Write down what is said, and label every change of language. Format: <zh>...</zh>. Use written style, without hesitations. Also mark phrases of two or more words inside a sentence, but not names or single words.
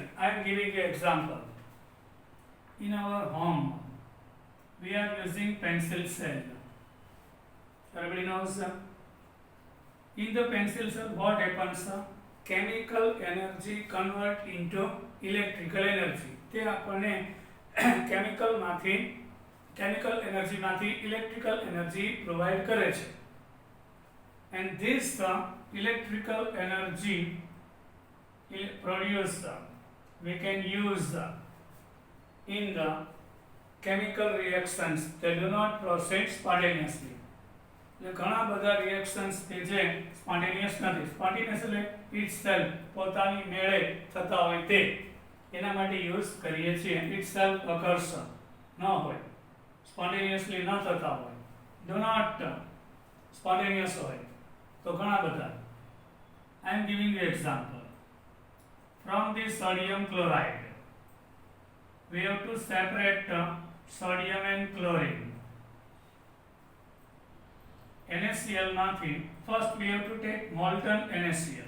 <en>I am giving you example. In our home, we are using pencil cell. Everybody knows. In the pencil cell, what happens? Chemical energy convert into electrical energy.</en> <gu>તે આપણને</gu> <en>chemical energy</en> <gu>માંથી</gu> <en>electrical energy provide</en> <gu>કરે છે.</gu> <en>And this electrical energy produced we can use in the chemical reactions that do not proceed spontaneously.</en> <gu>ઘણા બધા reactions કે જે spontaneous નથી. Spontaneous એટલે itself પોતાની મેળે થતા હોય તે એના માટે યુઝ કરીએ છીએ.</gu> <en>itself occurs</en> <gu>ન હોય, spontaneously ન થતા હોય,</gu> <en>do not spontaneous</en> <gu>હોય તો ઘણા બધા.</gu> <en>I am giving you example. From the sodium chloride, we have to separate sodium and chlorine. NaCl માંથી first we have to take molten NaCl.</en>